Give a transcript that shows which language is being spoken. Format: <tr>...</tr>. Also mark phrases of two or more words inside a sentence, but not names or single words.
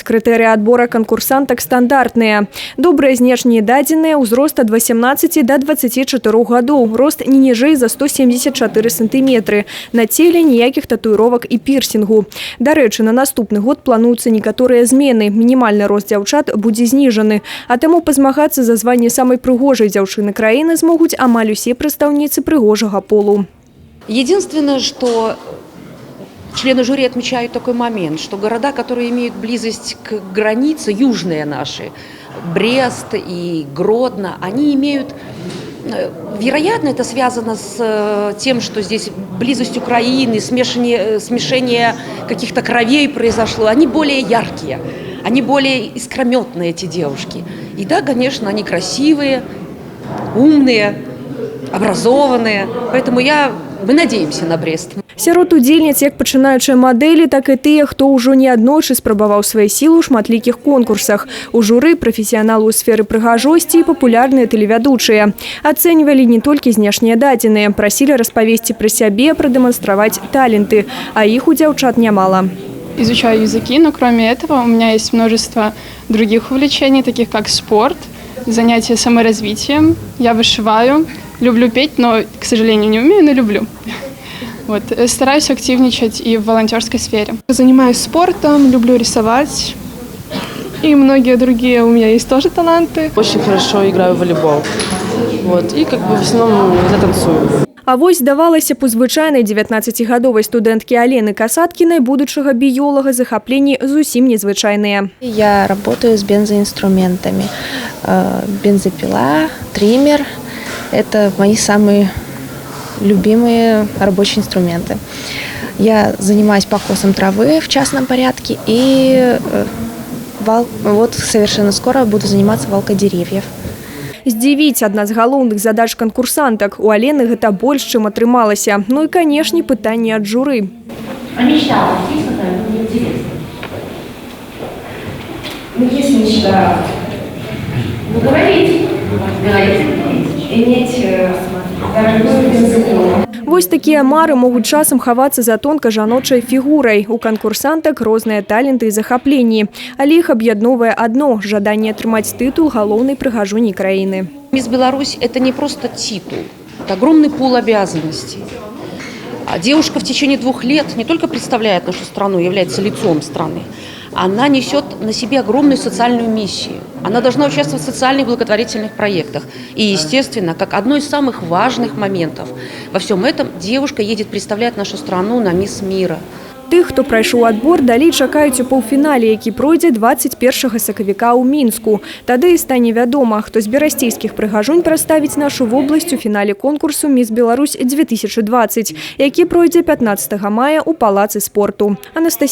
<be>Крытэрыі адбора канкурсантак стандартныя. Добрыя знешнія дадзеныя, ўзрост ад 18 до 24 гадоў, рост не ніжэй за 174 сантыметры. На целе ніякіх татуіровак і пірсінгу. Дарэчы, на наступны год плануюцца некаторыя змены. Мінімальны рост дзяўчат будзе зніжаны. А таму пазмагацца за званне самай прыгожай дзяўчыны краіны змогуць амаль усе прадстаўніцы прыгожага полу.</be> <ru>Единственное, что члены жюри отмечают такой момент, что города, которые имеют близость к границе, южные наши, Брест и Гродно, они имеют, вероятно, это связано с тем, что здесь близость Украины, смешение каких-то кровей произошло, они более яркие, они более искрометные, эти девушки. И да, конечно, они красивые, умные, образованные, поэтому мы надеемся на Брест.</ru> <be>Сярод удзельніц як пачынаючыя мадэлі, так і тыя, хто ўжо неаднойчы спрабаваў свае сілы ў шматлікіх конкурсах. У журы прафесіяналы ў сферы прыгажосці і папулярныя тэлевядучыя. Ацэньвалі не толькі знешнія дадзеныя, прасілі распавесці пра сябе, прадэманстраваць таленты, а іх у дзяўчат нямала.</be> <ru>Изучаю языки, но кроме этого у меня есть множество других увлечений, таких как спорт, занятия саморазвитием, я вышиваю, люблю петь, но, к сожалению, не умею, но люблю. Вот. Стараюсь активничать и в волонтерской сфере. Занимаюсь спортом, люблю рисовать. И многие другие у меня есть тоже таланты. Очень хорошо играю в волейбол. Вот. И в основном я танцую.</ru> <be>А вось здавалася б, у звычайнай 19-гадовай студэнткі Алены Касаткінай будучага біёлага захапленні зусім незвычайныя.</be> <ru>Я работаю с бензоинструментами. Бензопила, триммер – это мои самые любимые рабочие инструменты. Я занимаюсь покосом травы в частном порядке и вот совершенно скоро буду заниматься валкой деревьев.</ru> <be>Здзівіць адна з галоўных задач канкурсантак. У Алены гэта больш, чым атрымалася. Ну і, канешне, пытанні ад журы.</be> <ru>А мечта у вас есть какая-то интересная? Ну, есть мечта. Ну, говорите. Иметь дорогой бензопилу.</ru> <be>Вось такія мары могуць часам хавацца за тонка-жаночай фігурай. У канкурсантак розныя таленты і захапленні. Але іх аб'ядноўвае адно – жаданне атрымаць тытул галоўнай прыгажуні краіны.</be> <ru>Мисс Беларусь – это не просто титул, это огромный пул обязанностей. А девушка в течение 2 лет не только представляет нашу страну, является лицом страны, она несет на себе огромную социальную миссию. Она должна участвовать в социальных благотворительных проектах. И, естественно, как одно из самых важных моментов во всем этом, девушка едет представлять нашу страну на Мисс Мира.</ru> <be>Тых, хто прайшоў адбор, далей чакаюць у паўфінале, які пройдзе 21 сакавіка ў Мінску. Тады і стане вядома, хто з берасцейскіх прыгажунь прадставіць нашу вобласць у фінале конкурсу «Мисс Беларусь 2020», які пройдзе 15 мая ў Палацы спорту.</be>